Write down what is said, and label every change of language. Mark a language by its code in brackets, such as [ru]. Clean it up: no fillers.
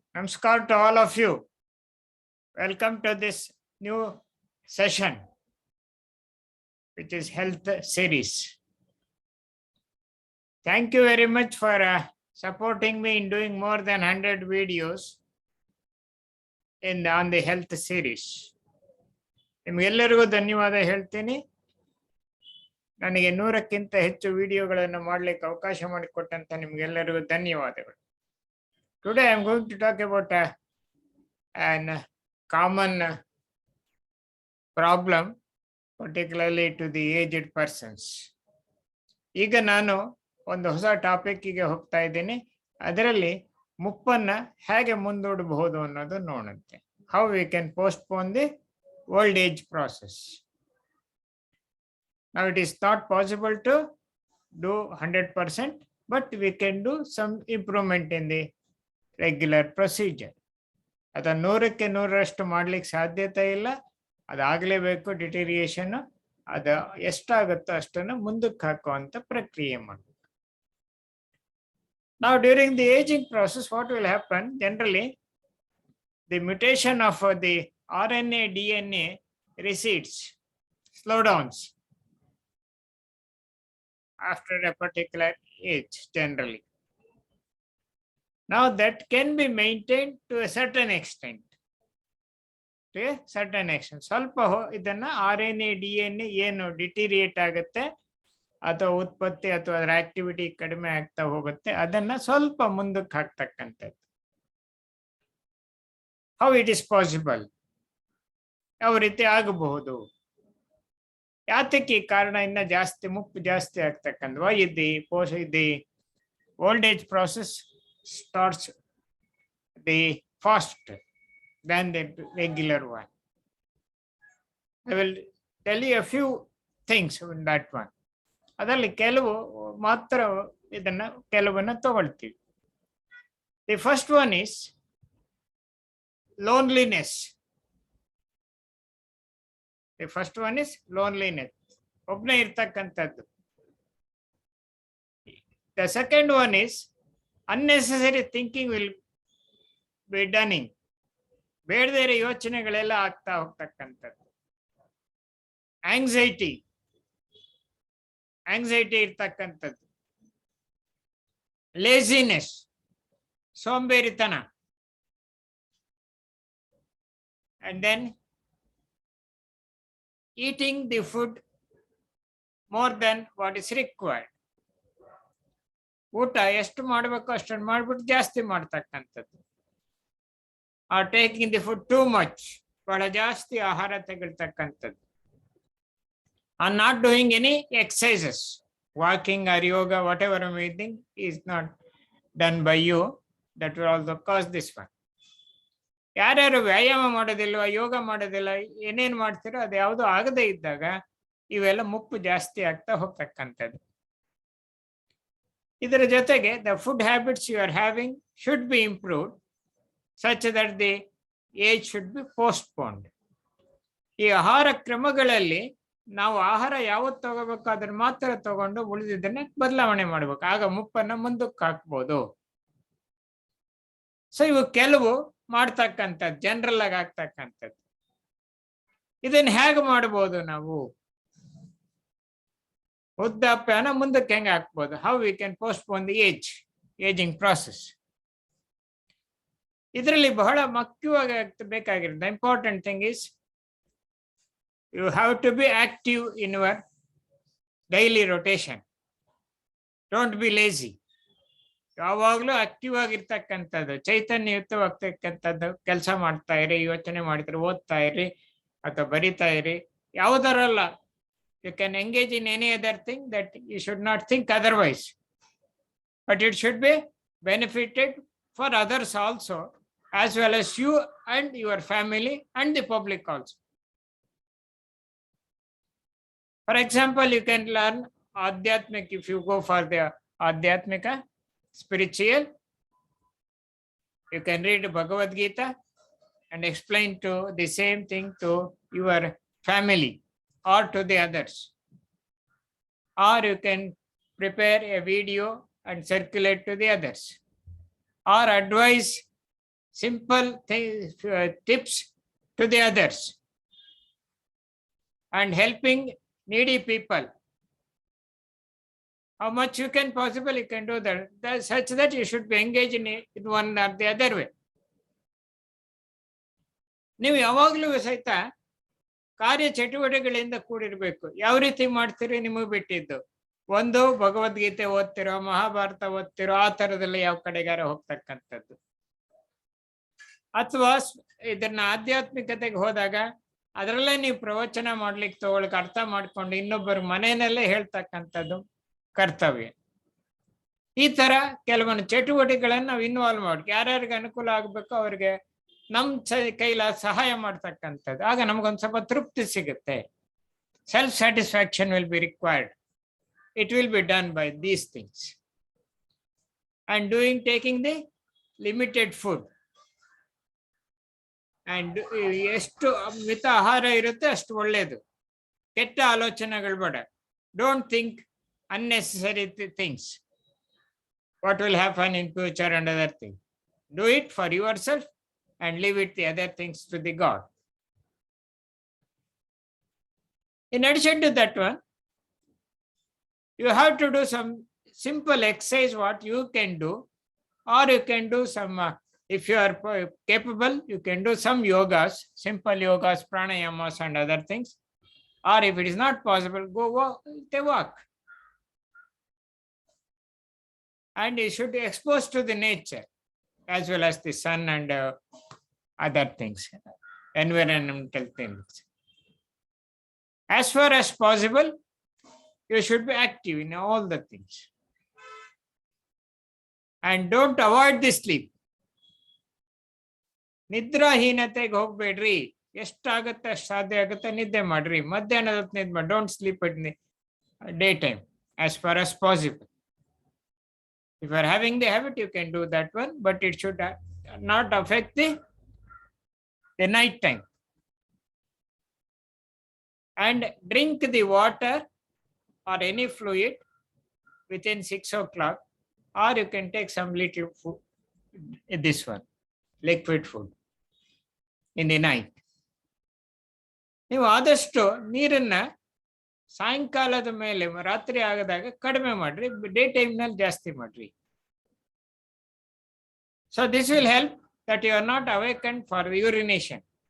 [en] Namaskara to all of you. Welcome to this new session, which is health series. Thank you very much for supporting me in doing more than 100 videos on the health series. [kn] ನಿಮಗೆಲ್ಲರಿಗೂ ಧನ್ಯವಾದ ಹೇಳ್ತೀನಿ. ನನಗೆ 100ಕ್ಕಿಂತ ಹೆಚ್ಚು ವಿಡಿಯೋಗಳನ್ನು ಮಾಡಲಿಕ್ಕೆ ಅವಕಾಶ ಮಾಡಿಕೊಟ್ಟಂತ ನಿಮಗೆಲ್ಲರಿಗೂ ಧನ್ಯವಾದಗಳು. [en] Today I am going to talk about an common problem, particularly to the aged persons. [kn] ಈಗ ನಾನು ಒಂದು ಹೊಸ ಟಾಪಿಕ್ಗೆ ಹೋಗ್ತಾ ಇದ್ದೀನಿ. ಅದರಲ್ಲಿ ಮುಪ್ಪನ್ನ ಹೇಗೆ ಮುಂದೂಡಬಹುದು ಅನ್ನೋದು ನೋಡುತ್ತೆ. [en] How we can postpone the old age process. Now it is not possible to do 100%, but we can do some improvement in the regular procedure. [kn] ಅದನ್ನು 100ಕ್ಕೆ 100ರಷ್ಟು ಮಾಡ್ಲಿಕ್ಕೆ ಸಾಧ್ಯತೆ ಇಲ್ಲ. ಅದಾಗಲೇಬೇಕು. ಡಿಟೀರಿಯೇಷನ್ ಅದು ಎಷ್ಟಾಗುತ್ತೋ ಅಷ್ಟನ್ನು ಮುಂದಕ್ಕೆ ಹಾಕುವಂತ ಪ್ರಕ್ರಿಯೆ ಮಾಡಬೇಕು. [en] Now during the aging process, what will happen? Generally, the mutation of the RNA DNA recedes, slowdowns after a particular age generally. Now that can be maintained to a certain extent. To a certain extent. [kn] ಸ್ವಲ್ಪ ಇದನ್ನ RNA DNA ಏನು deteriorate ಆಗುತ್ತೆ ಅಥವಾ ಉತ್ಪತ್ತಿ ಅಥವಾ ಅದರ activity ಕಡಿಮೆ ಆಗ್ತಾ ಹೋಗುತ್ತೆ, ಅದನ್ನ ಸ್ವಲ್ಪ ಮುಂದಕ್ಕೆ ಹಾಕ್ತಕ್ಕಂಥದ್ದು. [en] How it is possible? [kn] ಯಾವ ರೀತಿ ಆಗಬಹುದು? ಯಾತಕ್ಕೆ ಕಾರಣ ಇನ್ನ ಜಾಸ್ತಿ ಮುಪ್ಪು ಜಾಸ್ತಿ ಆಗ್ತಕ್ಕಂಥ? [en] Why the old age process starts the faster than the regular one? I will tell you a few things in that one. [kn] ಅದರಲ್ಲಿ ಕೆಲವು ಮಾತ್ರ ಕೆಲವನ್ನ ತಗೊಳ್ತೀವಿ. [en] The first one is loneliness. The first one is loneliness. [kn] ಒಬ್ಬನೇ ಇರ್ತಕ್ಕಂಥದ್ದು. [en] The second one is unnecessary thinking will be done. [kn] ಬೇಡದೇ ಯೋಚನೆಗಳೆಲ್ಲ ಆಗ್ತಾ ಹೋಗ್ತಕ್ಕಂಥದ್ದು. Anxiety ಇರ್ತಕ್ಕಂಥದ್ದು. Laziness, ಸೋಂಬೇರಿತನ. [en] And then eating the food more than what is required. [kn] ಊಟ ಎಷ್ಟು ಮಾಡಬೇಕು ಅಷ್ಟನ್ನು ಮಾಡ್ಬಿಟ್ಟು ಜಾಸ್ತಿ ಮಾಡ್ತಕ್ಕಂಥದ್ದು. [en] are taking the food too much, [kn] ಬಹಳ ಜಾಸ್ತಿ ಆಹಾರ ತೆಗಿಳ್ತಕ್ಕಂಥದ್ದು. [en] Are not doing any exercises, walking or yoga, whatever anything is not done by you, that will also cause this one. [kn] ಯಾರ್ಯಾರು ವ್ಯಾಯಾಮ ಮಾಡೋದಿಲ್ವ, ಯೋಗ ಮಾಡೋದಿಲ್ಲ, ಏನೇನು ಮಾಡ್ತೀರೋ ಅದು ಯಾವುದೂ ಆಗದೇ ಇದ್ದಾಗ ಇವೆಲ್ಲ ಮುಪ್ಪು ಜಾಸ್ತಿ ಆಗ್ತಾ ಹೋಗ್ತಕ್ಕಂಥದ್ದು. ಇದರ ಜೊತೆಗೆ [en] the food habits you are having should be improved such that the age should be postponed. [kn] ಈ ಆಹಾರ ಕ್ರಮಗಳಲ್ಲಿ ನಾವು ಆಹಾರ ಯಾವತ್ತು ತಗೋಬೇಕು ಅದನ್ನ ಮಾತ್ರ ತಗೊಂಡು ಉಳಿದಿದ್ದನ್ನ ಬದಲಾವಣೆ ಮಾಡ್ಬೇಕು. ಆಗ ಮುಪ್ಪನ್ನ ಮುಂದಕ್ಕೆ ಹಾಕ್ಬೋದು. ಸೊ ಇವು ಕೆಲವು ಮಾಡ್ತಕ್ಕಂಥದ್ದು, ಜನರಲ್ ಆಗಿ ಆಗ್ತಕ್ಕಂಥದ್ದು. ಇದನ್ನ ಹೇಗೆ ಮಾಡ್ಬೋದು ನಾವು? ವೃದ್ಧಾಪ್ಯನ ಮುಂದಕ್ಕೆ ಹೆಂಗೆ ಹಾಕ್ಬೋದು? [en] How we can postpone the aging process. [kn] ಇದರಲ್ಲಿ ಬಹಳ ಮುಖ್ಯವಾಗಿ ಬೇಕಾಗಿರೋದು, [en] The important thing is you have to be active in your daily rotation. Don't be lazy. [kn] ಯಾವಾಗಲೂ ಆಕ್ಟಿವ್ ಆಗಿರ್ತಕ್ಕಂಥದ್ದು, ಚೈತನ್ಯಯುತವಾಗ್ತಕ್ಕಂಥದ್ದು ಕೆಲಸ ಮಾಡ್ತಾ ಇರಿ, ಯೋಚನೆ ಮಾಡ್ತೀರಿ, ಓದ್ತಾ ಇರಿ ಅಥವಾ ಬರಿತಾ ಇರಿ, ಯಾವುದರಲ್ಲ. [en] You can engage in any other thing, that you should not think otherwise, but it should be benefited for others also, as well as you and your family and the public also. For example, you can learn Adhyatmik. If you go for the Adhyatmika, spiritual, you can read Bhagavad Gita and explain to the same thing to your family or to the others. Or you can prepare a video and circulate to the others. or advise simple tips to the others, and helping needy people. How much you can possible, you can do that. Such that you should be engaged in one or the other way. [kn] ನೀವು ಯಾವಾಗಲೂ ಸಹಿತ ಕಾರ್ಯ ಚಟುವಟಿಕೆಗಳಿಂದ ಕೂಡಿರ್ಬೇಕು. ಯಾವ ರೀತಿ ಮಾಡ್ತೀರಿ ನಿಮಗೆ ಬಿಟ್ಟಿದ್ದು. ಒಂದು ಭಗವದ್ಗೀತೆ ಓದ್ತಿರೋ, ಮಹಾಭಾರತ ಓದ್ತಿರೋ, ಆ ತರದಲ್ಲಿ ಯಾವ ಕಡೆಗಾರ ಹೋಗ್ತಕ್ಕಂಥದ್ದು. ಅಥವಾ ಇದನ್ನ ಆಧ್ಯಾತ್ಮಿಕತೆಗೆ ಹೋದಾಗ ಅದರಲ್ಲೇ ನೀವು ಪ್ರವಚನ ಮಾಡ್ಲಿಕ್ಕೆ ತಗೊಳಕ್ ಅರ್ಥ ಮಾಡ್ಕೊಂಡು ಇನ್ನೊಬ್ಬರ ಮನೆಯಲ್ಲೇ ಹೇಳ್ತಕ್ಕಂಥದ್ದು ಕರ್ತವ್ಯ. ಈ ತರ ಕೆಲವೊಂದು ಚಟುವಟಿಕೆಗಳನ್ನ ನಾವು ಇನ್ವಾಲ್ವ್ ಮಾಡಿ ಯಾರ್ಯಾರಿಗೆ ಅನುಕೂಲ ಆಗ್ಬೇಕು ಅವ್ರಿಗೆ ನಮ್ ಕೈಲ ಸಹಾಯ ಮಾಡ್ತಕ್ಕಂಥದ್ದು. ಆಗ ನಮ್ಗೊಂದ್ ಸ್ವಲ್ಪ ತೃಪ್ತಿ ಸಿಗುತ್ತೆ. [en] Self satisfaction will be required. It will be done by these things. And taking the limited food. And [kn] ಎಷ್ಟು ಮಿತ ಆಹಾರ ಇರುತ್ತೆ ಅಷ್ಟು ಒಳ್ಳೇದು. ಕೆಟ್ಟ ಆಲೋಚನೆಗಳು ಬೇಡ. [en] Don't think unnecessary things. What will happen in future and other things. Do it for yourself and leave it the other things to the God. In addition to that one, you have to do some simple exercise what you can do, or you can do some, if you are capable, you can do some yogas, simple yogas, pranayamas and other things. Or if it is not possible, go walk. And you should be exposed to the nature as well as the sun and other things, environmental things. As far as possible, you should be active in all the things. And don't avoid the sleep. [kn] ನಿದ್ರಾಹೀನತೆಗೆ ಹೋಗ್ಬೇಡ್ರಿ. ಎಷ್ಟಾಗತ್ತೆ ಅಷ್ಟು ಸಾಧ್ಯ ಆಗುತ್ತೆ ನಿದ್ದೆ ಮಾಡ್ರಿ. ಮಧ್ಯಾಹ್ನದ ಹೊತ್ತು ನಿದ್ದೆ ಮಾಡಿ. Don't sleep [en] at day time as far as possible. If you are having the habit, you can do that one, but it should not affect the night time. And drink the water or any fluid within 6 o'clock, or you can take some little food, this one, liquid food, in the night. [kn] ನೀವು ಆದಷ್ಟು ನೀರನ್ನ ಸಾಯಂಕಾಲದ ಮೇಲೆ ರಾತ್ರಿ ಆಗದಾಗ ಕಡಿಮೆ ಮಾಡ್ರಿ, day time ನಲ್ಲಿ ಜಾಸ್ತಿ ಮಾಡ್ರಿ. [en] So this will help that you are not awaken for urination.